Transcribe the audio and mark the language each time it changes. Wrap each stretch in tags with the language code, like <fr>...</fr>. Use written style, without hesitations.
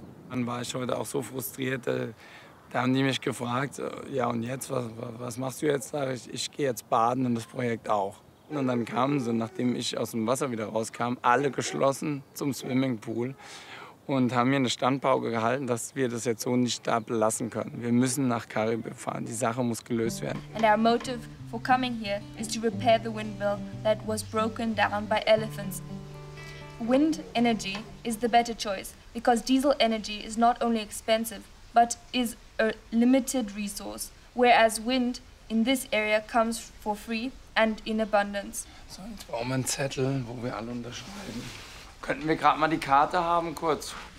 <de>Dann war ich heute auch so frustriert, da haben die mich gefragt, ja und jetzt, was machst du jetzt? Sag ich gehe jetzt baden und das Projekt auch. Und dann kamen sie, nachdem ich aus dem Wasser wieder rauskam, alle geschlossen zum Swimmingpool und haben mir eine Standpauke gehalten, dass wir das jetzt so nicht da belassen können. Wir müssen nach Karibe fahren, die Sache muss gelöst werden.</de> <en>And our motive for coming here is to repair the windmill that was broken down by elephants. Wind energy is the better choice because diesel energy is not only expensive but is a limited resource, whereas wind in this area comes for free and in abundance.</en> <de>So, jetzt brauchen wir einen Zettel, wo wir alle unterschreiben. Könnten wir gerade mal die Karte haben, kurz?</de>